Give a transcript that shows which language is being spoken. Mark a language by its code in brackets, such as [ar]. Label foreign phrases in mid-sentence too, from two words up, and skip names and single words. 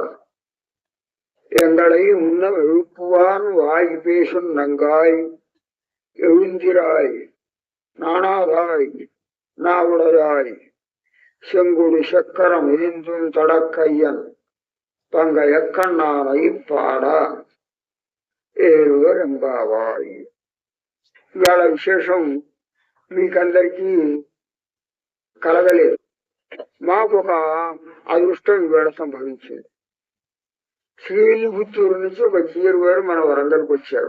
[ta] எங்களை முன்னம் எழுப்புவான் வாய் பேசும் நங்காய் எழுந்திராய் நாணாதாய் நாவுடையாய் செங்குடி சக்கரம் ஏந்தும் தடக்கையன் பங்கைய கண்ணானை பாடா ஏடுவர் எம்பாவாய். [te] ఇవాళ విశేషం మీకందరికీ కలగలేదు. మాకు ఒక అదృష్టం ఇవాళ సంభవించింది. శ్రీవిల్లిపుత్తూరు నుంచి ఒక జీరు గారు మన వరంగల్కి వచ్చారు.